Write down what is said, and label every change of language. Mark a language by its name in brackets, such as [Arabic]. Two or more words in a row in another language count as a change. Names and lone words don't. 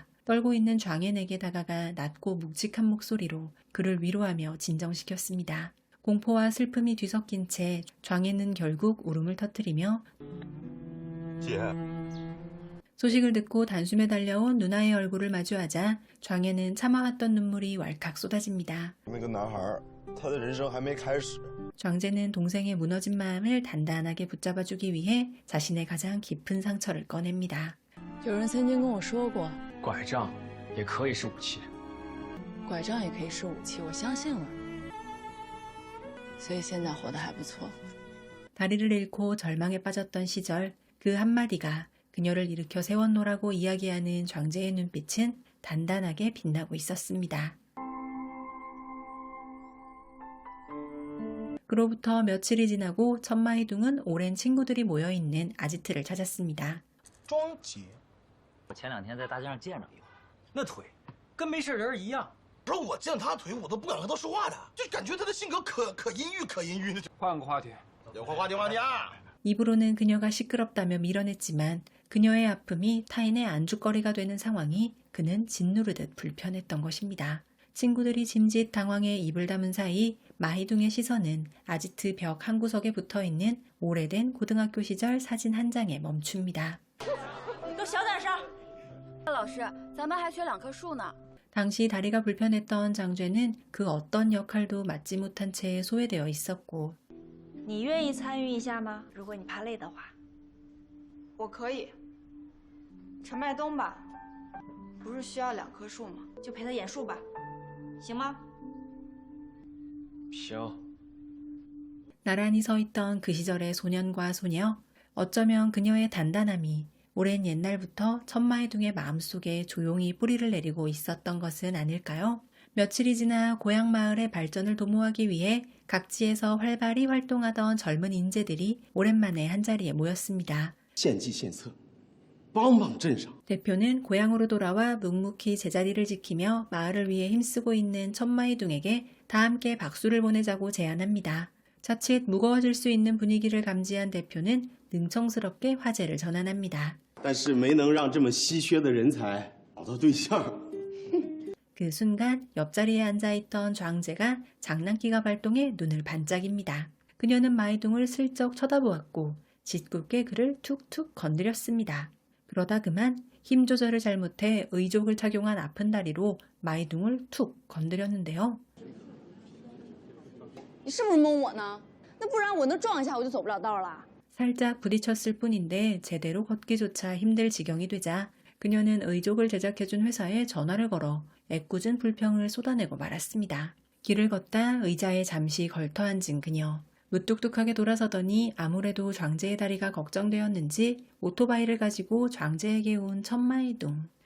[Korean] 떨고 있는 장애에게 다가가 낮고 묵직한 목소리로 그를 위로하며 진정시켰습니다. 공포와 슬픔이 뒤섞인 채 장애는 결국 울음을 터뜨리며 소식을 듣고 단숨에 달려온 누나의 얼굴을 마주하자 장애는 참아왔던 눈물이 왈칵 쏟아집니다. [Chinese] 那个男孩，他的人生还没开始。 [Korean] 장제는 동생의 무너진 마음을 단단하게 붙잡아주기 위해 자신의 가장 깊은 상처를 꺼냅니다. [Chinese] 有人曾经跟我说过，拐杖也可以是武器。拐杖也可以是武器，我相信了，所以现在活得还不错。 [Korean] 다리를 잃고 절망에 빠졌던 시절 그 한마디가 그녀를 일으켜 세웠노라고 이야기하는 장제의 눈빛은 단단하게 빛나고 있었습니다. 그로부터 며칠이 지나고 천마이둥은 오랜 친구들이 모여있는 아지트를 찾았습니다. [Chinese] 庄姐，我前2天在大街上见着一个，那腿跟没事人一样。不是我见他腿，我都不敢和他说话的，就感觉他的性格可阴郁的。换个话题。换话题啊！ [Korean] 입으로는 그녀가 시끄럽다며 밀어냈지만 그녀의 아픔이 타인의 안주거리가 되는 상황이 그는 짓누르듯 불편했던 것입니다. 친구들이 짐짓 당황해 입을 다문 사이 마이둥의 시선은 아지트 벽 한 구석에 붙어있는 오래된 고등학교 시절 사진 한 장에 멈춥니다. [Chinese] 都小点声。老师，咱班还缺2棵树呢。 [Korean] 당시 다리가 불편했던 장죄는 그 어떤 역할도 맡지 못한 채 소외되어 있었고 [Chinese] 你愿意参与一下吗？如果你怕累的话。我可以。陈麦冬吧，不是需要2棵树吗？就陪他演树吧，行吗？行。 [Korean] 나란히 서 있던 그 시절의 소년과 소녀, 어쩌면 그녀의 단단함이 오랜 옛날부터 천마이둥의 마음속에 조용히 뿌리를 내리고 있었던 것은 아닐까요? 며칠이 지나 고향 마을의 발전을 도모하기 위해 각지에서 활발히 활동하던 젊은 인재들이 오랜만에 한자리에 모였습니다. [Chinese] 献计献策，帮帮镇上。 [Korean] 대표는 고향으로 돌아와 묵묵히 제자리를 지키며 마을을 위해 힘쓰고 있는 천마이둥에게 다 함께 박수를 보내자고 제안합니다. 자칫 무거워질 수 있는 분위기를 감지한 대표는 능청스럽게 화제를 전환합니다. [Chinese] 但是没能让这么稀缺的人才找到对象。 [Korean] 그 순간 옆자리에 앉아있던 장제가 장난기가 발동해 눈을 반짝입니다. 그녀는 마이둥을 슬쩍 쳐다보았고 짓궂게 그를 툭툭 건드렸습니다. 그러다 그만 힘 조절을 잘못해 의족을 착용한 아픈 다리로 마이둥을 툭 건드렸는데요. [Chinese] 你是不是蒙我呢？那不然我那撞一下我就走不了道了。 [Korean] 살짝 부딪혔을 뿐인데 제대로 걷기조차 힘들 지경이 되자 그녀는 의족을 제작해준 회사에 전화를 걸어 애꿎은 불평을 쏟아내고 말았습니다. 길을 걷다 의자에 잠시 걸터 앉은 그녀. 무뚝뚝하게 돌아서더니 아무래도 장제의 다리가 걱정되었는지 오토바이를 가지고 장제에게 온 천마이둥.